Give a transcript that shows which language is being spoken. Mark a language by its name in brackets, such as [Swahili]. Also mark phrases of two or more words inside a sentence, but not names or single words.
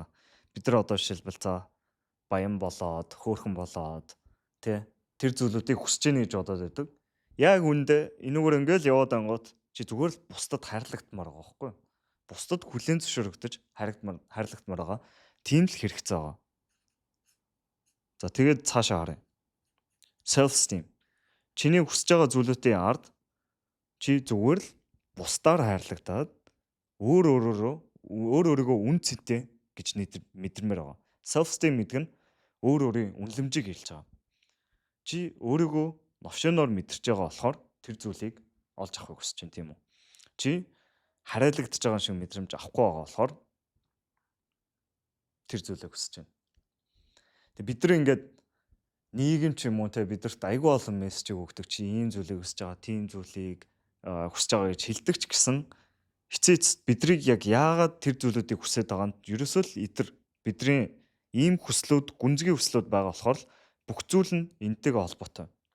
[Mongolian] Бид нар одоо жишээлбэл баян болоод, хөөрхөн болоод тэр зүйлүүдийг хүсэж ийн гэж бодоод байдаг. Яг үндэ энүүгээр ингээл яваад ангууд чи зүгээр л бусдад хайрлагдмаар байгаа байхгүй юу? Бусдад хүлээн зөвшөөрөгдөж хайрлагдмаар байгаа. Тийм л хэрэгцээ байгаа. За тэгээд цаашаа харъя. [English] Self esteem. [Mongolian] Чиний хүсэж байгаа зүйлүүдийн ард чи зүгээр л бусдаар хайрлагдаад өөрийгөө үн цэнтэй гэж мэдэрмээр байгаа. [English] Self esteem [Mongolian] гэдэг нь өөрийн үнэлэмжийг хэлж байгаа. Чи өөрийгөө новшоноор мэдэрч байгаа болохоор тэр зүйлийг олж авахыг хүсэж байна тийм үү? Чи хариалагдж байгаа шиг мэдрэмж авахгүй байгаа болохоор тэр зүйлийг хүсэж байна. Тэг бид нар ингээд нийгэм ч юм уу бидэрт айгүй олон мессежийг өгдөг чи ийм зүйлийг хүсэж байгаа, тийм зүйлийг хүсэж байгаа гэж хэлдэг ч гэсэн эцээц бидрийг яг яагаад тэр зүйлүүдийг хүсэж байгаа нь ерөөсөө л бидний ийм хүслүүд, гүнзгий хүслүүд байгаа болохоор бүх зүйл нь энтэйгээ холбоотой.